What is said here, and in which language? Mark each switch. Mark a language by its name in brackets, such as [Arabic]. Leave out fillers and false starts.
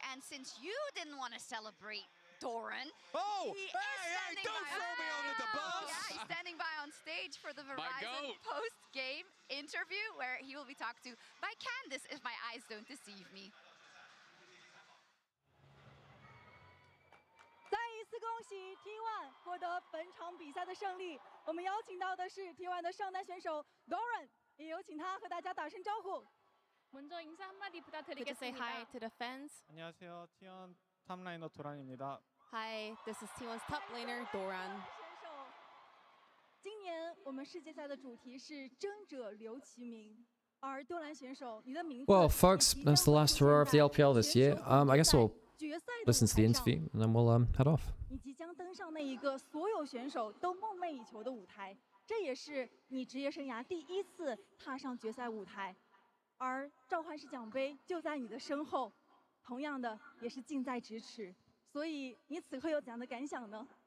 [English] And since you didn't want to celebrate Doran, hey, don't throw me under the bus. Yeah, he's standing by on stage for the Verizon post-game interview, where he will be talked to by Candice, if my eyes don't deceive me. [Chinese] 再一次恭喜 T1 获得本场比赛的胜利。我们邀请到的是 T1 的上单选手 Doran， 也有请他和大家打声招呼。 [Korean] 먼저 인사 한마디 부탁드리겠습니다. [English] Could you say hi to the fans? [Korean] 안녕하세요, T1 탑라이너 도란입니다. [English] Hi, this is T1's top laner Doran. [Chinese] 今年我们世界赛的主题是争者留其名。 [English] Well, folks, that's the last hurrah of the LPL this year. I guess we'll listen to the interview and then we'll head off. [Chinese] 你即将登上那一个所有选手都梦寐以求的舞台，这也是你职业生涯第一次踏上决赛舞台。而召唤师奖杯就在你的身后，同样的也是近在咫尺。所以你此刻有怎样的感想呢？